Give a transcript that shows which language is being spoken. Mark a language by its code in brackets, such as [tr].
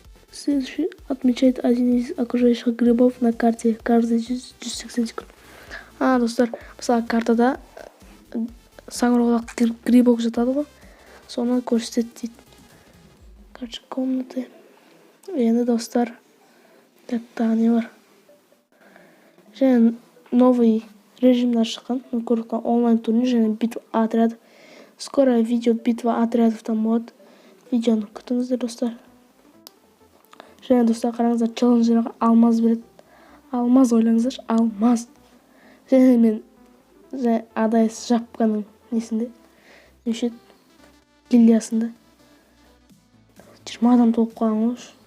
[ru] Следующий отмечает один из окружающих грибов на карте каждые 180 секунд. [kk] Достар, мысалы картада саңырауқұлақ грибок жатады ғой. Соны көрсетеді дейді. Короче, комнаты. Енді, достар, так, тағы не бар? Және новый режимдер шыққан. Көріп онлайн турнир және битва отряд. Скоро видео битва отрядовтан болады. Видеоны күтіңіздер достар. Және достар қараңыздар, челленджерға алмаз береді. Алмаз ойлаңыздар, алмаз. Және мен адайс жапқаның несінде, нешет гильдиясында 20 адам толып қалған ғой.